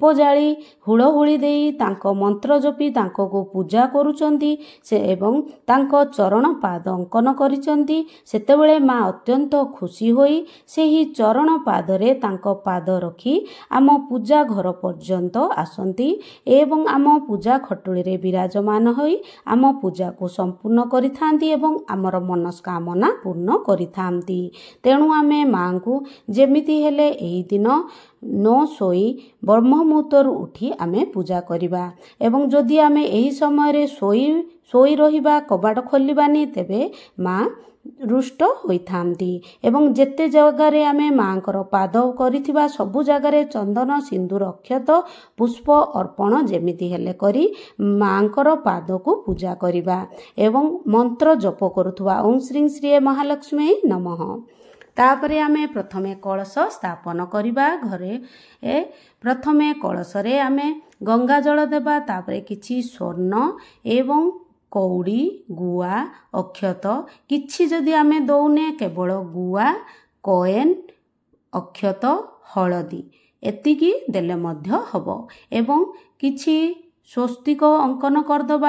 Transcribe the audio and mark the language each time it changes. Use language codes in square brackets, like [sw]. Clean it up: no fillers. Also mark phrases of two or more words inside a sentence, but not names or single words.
[or] ଜାଳି ହୁଳହୁଳି ଦେଇ ତାଙ୍କୁ ମନ୍ତ୍ର ଜପି ତାଙ୍କୁ କୁ ପୂଜା କରୁଛନ୍ତି ସେ ଏବଂ ତାଙ୍କୁ ଚରଣ ପାଦ ଅଙ୍କନ କରିଛନ୍ତି ସେତେବେଳେ ମାଁ ଅତ୍ୟନ୍ତ ଖୁସି ହୋଇ ସେହି ଚରଣ ପାଦ ରେ ତାଙ୍କ ପାଦ ରଖି ଆମ ପୂଜା ଘର ପର୍ଯ୍ୟନ୍ତ ଆସନ୍ତି ଏବଂ ଆମ ପୂଜା ଖଟୁଲି ରେ ବିରାଜମାନ ହୋଇ ଆମ ପୂଜା କୁ ସମ୍ପୂର୍ଣ୍ଣ କରିଥାନ୍ତି ଏବଂ ଆମର ମନସ୍କାମନା ପୂର୍ଣ୍ଣ କରିଥାନ୍ତି। ତେଣୁ ଆମେ ମାଁ କୁ ଯେମିତି ହେଲେ ଏହି ଦିନ ନ ଶୋଇ ବ୍ରହ୍ମ ମୁହୂର୍ତ୍ତରୁ ଉଠି ଆମେ ପୂଜା କରିବା ଏବଂ ଯଦି ଆମେ ଏହି ସମୟ ରେ ଶୋଇ ରହିବା କବାଟ ଖୋଲିବାନି ତେବେ ମାଁ ରୁଷ୍ଟ ହୋଇଥାନ୍ତି ଏବଂ ଯେତେ ଜାଗାରେ ଆମେ ମାଙ୍କର ପାଦ କରିଥିବା ସବୁ ଜାଗାରେ ଚନ୍ଦନ ସିନ୍ଦୂର ଅକ୍ଷତ ପୁଷ୍ପ ଅର୍ପଣ ଯେମିତି ହେଲେ କରି ମାଙ୍କର ପାଦ କୁ ପୂଜା କରିବା ଏବଂ ମନ୍ତ୍ର ଜପ କରୁଥିବା ଓଁ ଶ୍ରୀ ଶ୍ରୀ ମହାଲକ୍ଷ୍ମୀ ନମଃ। ତାପରେ ଆମେ ପ୍ରଥମେ କଳସ ସ୍ଥାପନ କରିବା ଘରେ ପ୍ରଥମେ କଳସ ରେ ଆମେ ଗଙ୍ଗା ଜଳ ଦେବା ତାପରେ କିଛି ସ୍ୱର୍ଣ୍ଣ ଏବଂ କଉଡ଼ି ଗୁଆ ଅକ୍ଷତ କିଛି ଯଦି ଆମେ ଦଉନେ କେବଳ ଗୁଆ କଏନ ଅକ୍ଷତ ହଳଦୀ ଏତିକି ଦେଲେ ମଧ୍ୟ ହବ ଏବଂ କିଛି ସ୍ୱସ୍ତିକ ଅଙ୍କନ କରିଦେବା